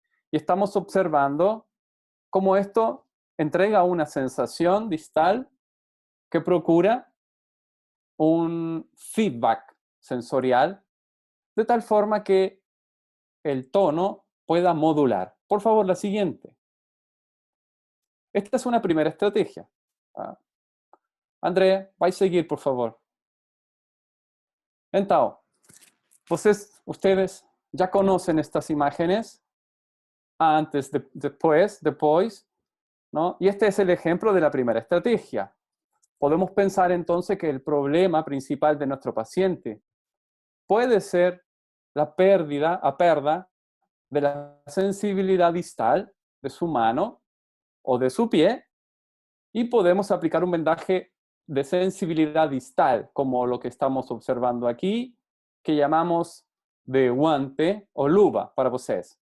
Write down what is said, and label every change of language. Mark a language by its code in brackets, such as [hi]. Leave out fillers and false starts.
[es] Y estamos observando cómo esto entrega una sensación distal que procura un feedback sensorial de tal forma que el tono pueda modular. Por favor, la siguiente. Esta es una primera estrategia. [pt] André, vai seguir, por favor. [es] Entonces, ustedes ya conocen estas imágenes, antes, después, ¿no? Y este es el ejemplo de la primera estrategia. Podemos pensar entonces que el problema principal de nuestro paciente puede ser la pérdida de la sensibilidad distal de su mano o de su pie, y podemos aplicar un vendaje de sensibilidad distal, como lo que estamos observando aquí, que llamamos de guante o [pt] luva para vocês.